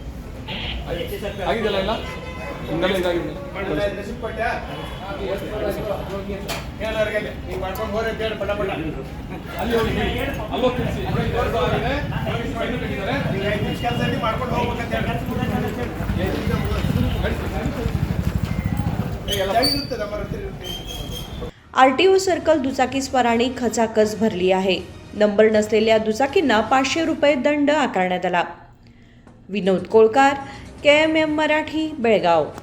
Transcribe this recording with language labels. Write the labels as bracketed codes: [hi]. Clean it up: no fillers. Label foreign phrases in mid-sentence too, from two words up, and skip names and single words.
[kn] ಆಗಿದೆಲ್ಲ ಇಲ್ಲ ಹಿಂಗೆಲ್ಲ ಇದಾಗಿದೆ. ಅಲ್ಲಿ ಹೋಗಿ ಅಲ್ಲೋ ತಿಳಿಸಿ ಮಾಡ್ಕೊಂಡು ಹೋಗ್ಬೇಕಂತ [mr] RTO सर्कल दुचाकीस्वारांनी खचाखच भरली आहे. नंबर नसलेल्या दुचाकींना 500 रुपये दंड आकारण्यात आला. विनोद कोळकार, KMM मराठी, बेळगाव.